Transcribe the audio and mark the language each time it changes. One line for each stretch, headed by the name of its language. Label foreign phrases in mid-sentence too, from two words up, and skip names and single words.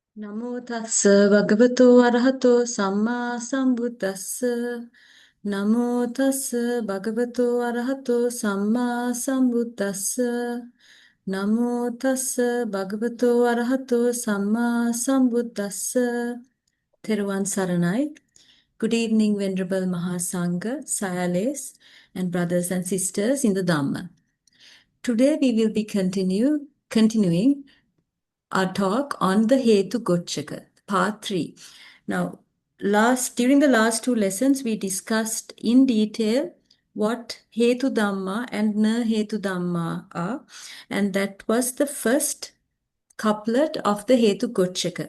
Pali: Namo tassa bhagavato arahato samma sambuddhassa. Namo tassa bhagavato arahato samma sambuddhassa. Namo tassa bhagavato arahato samma sambuddhassa.
Sinhala: Theruvan Saranai.
English: Good evening, Venerable Mahasangha, Sayales, and brothers and sisters in the Dhamma. Today we will be continuing our talk on the Hetu Gocchaka, part 3. Now, during the last two lessons, we discussed in detail what
Pali: Hetu Dhamma
English: and
Pali: Na Hetu Dhamma
English: are, and that was the first couplet of the Hetu Gocchaka.